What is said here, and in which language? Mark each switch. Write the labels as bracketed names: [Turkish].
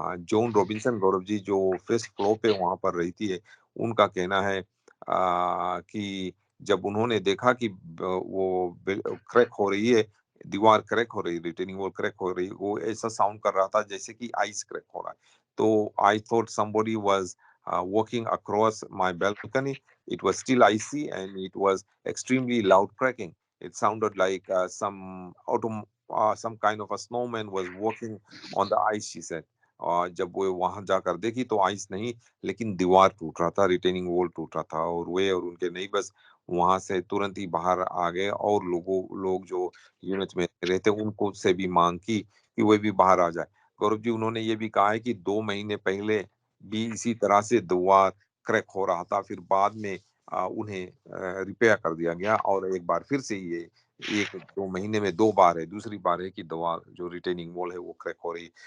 [Hindi] John Robinson Gaurav ji जो first floor पे वहाँ पर रहती है, उनका कहना है कि जब उन्होंने देखा कि वो क्रैक हो रही है, दीवार क्रैक हो रही है, रिटेनिंग वॉल क्रैक हो रही है, वो ऐसा साउंड कर रहा था जैसे कि आइस क्रैक हो रहा है। [English] तो I thought somebody was walking across my balcony. It was still icy and it was extremely loud cracking. It sounded like some kind of a snowman was walking on the ice, she said. [Hindi] और जब वो वहां जाकर देखी तो ice नहीं, लेकिन दीवार टूट रहा था, रिटेनिंग वॉल टूट रहा था, और वे और उनके नेबर्स वहां से तुरंत ही बाहर आ गए, और लोग जो यूनिट में रहते उनको से भी मांग की कि वे भी बाहर आ जाए। गौरव जी, उन्होंने ये भी कहा है कि 2 महीने पहले भी इसी तरह से दीवार क्रैक हो रहा था, फिर बाद में उन्हें रिपेयर कर दिया गया, और एक बार फिर से ये 1-2 महीने में 2 बार है, दूसरी बार है कि दीवार जो रिटेनिंग वॉल है वो क्रैक हो रही है।